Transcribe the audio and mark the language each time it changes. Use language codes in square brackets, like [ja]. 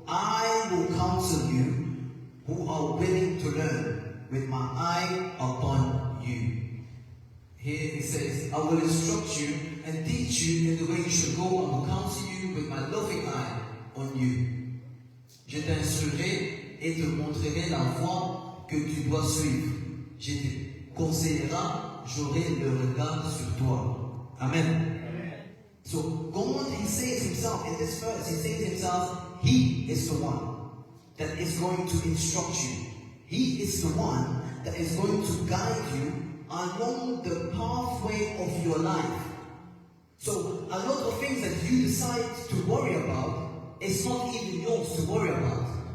[en] I will counsel you who are willing to learn with my eye upon you. Here it says, I will instruct you and teach you in the way you should go. I will counsel you with my loving eye on you. [fr] Je t'instruirai et te montrerai la voie que tu dois suivre. Je te conseillerai, j'aurai le regard sur toi. [en] Amen. So God, He says Himself in this verse, He says Himself, He is the one that is going to instruct you. He is the one that is going to guide you along the pathway of your life. So a lot of things that you decide to worry about, it's not even yours to worry about.